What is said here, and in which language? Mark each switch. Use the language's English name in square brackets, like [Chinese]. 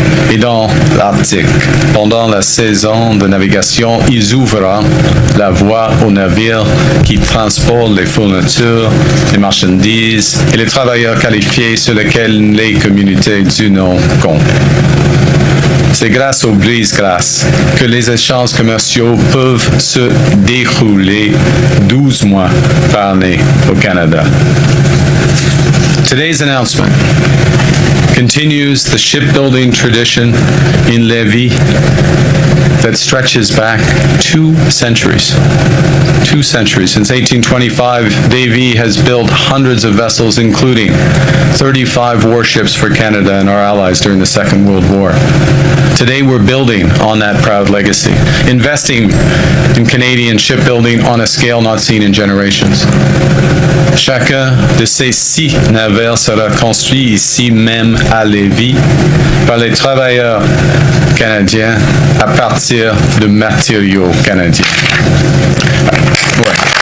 [French] Et dans l'Arctique, pendant la saison de navigation, ils ouvriront la voie aux navires qui transportent les fournitures, les marchandises et les travailleurs qualifiés sur lesquels les communautés du Nord comptent. C'est grâce aux brises-glaces que les échanges commerciaux peuvent se dérouler 12 mois par année au Canada. [English] Today's announcement continues the shipbuilding tradition in Lévis that stretches back 2 centuries. 2 centuries. Since 1825, Davie has built hundreds of vessels, including 35 warships for Canada and our allies during the Second World War. Today, we're building on that proud legacy, investing in Canadian shipbuilding on a scale not seen in generations. [French] Chacun de ces 6 navires sera construit ici même à Lévis par les travailleurs canadiens à partir de matériaux canadiens. Ouais.